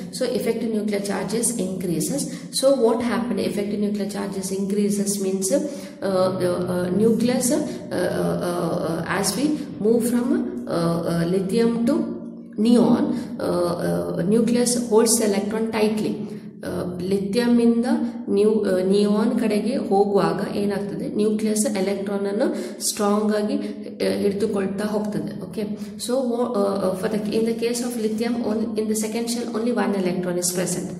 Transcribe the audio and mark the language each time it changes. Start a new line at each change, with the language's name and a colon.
English: So effective nuclear charges increases. So what happened? Effective nuclear charges increases means the nucleus as we move from lithium to neon, nucleus holds the electron tightly.
Kannada: Lithium ಇಂದ neon ಕಡೆಗೆ ಹೋಗುವಾಗ ಏನಾಗ್ತದೆ, nucleus electron ಅನ್ನು strong ಆಗಿ ಹಿಡಿದುಕೊಳ್ತಾ ಹೋಗ್ತದೆ.
English: Okay, so in the case of lithium, in the second shell only 1 electron is present.